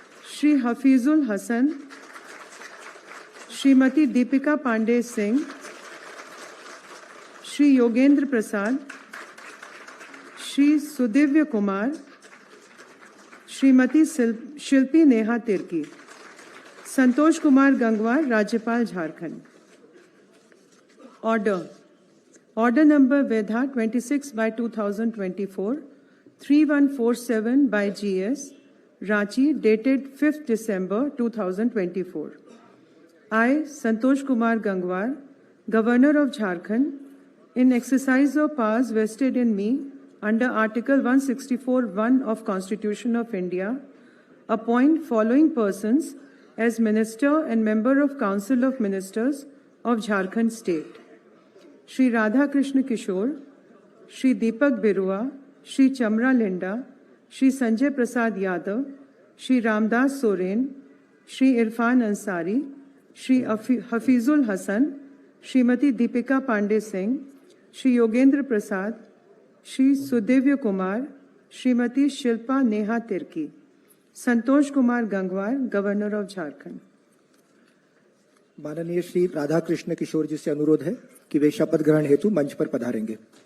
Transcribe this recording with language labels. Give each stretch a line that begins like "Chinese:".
Hindi: श्री हफीजुल हसन, श्रीमती दीपिका पांडे सिंह, श्री योगेंद्र प्रसाद, श्री सुदिव्य कुमार, श्रीमती शिल्पी नेहा तिर्की। संतोष कुमार गंगवार, राज्यपाल Jharkhand.
English: Order number वेधा 26/2024 3147 by GS Ranchi dated 5th December 2024. I, Santosh Kumar Gangwar, Governor of Jharkhand, in exercise of powers vested in me under Article 164(1) of Constitution of India, appoint following persons as Minister and Member of Council of Ministers of Jharkhand State: Shri Radha Krishna Kishore, Shri Deepak Birua, Shri Chamra Linda, Shri Sanjay Prasad Yadav, Shri Ramdas Soren, Shri Irfan Ansari, Shri Hafizul Hasan, Srimati Deepika Pandey Singh, Shri Yogendra Prasad, Shri Sudivya Kumar, Srimati Shilpa Neha Tirki. Santosh Kumar Gangwar, governor of Jharkhand.
Hindi: माननीय श्री राधा कृष्ण किशोर जी से अनुरोध है कि वे शपथ ग्रहण हेतु मंच पर पधारेंगे।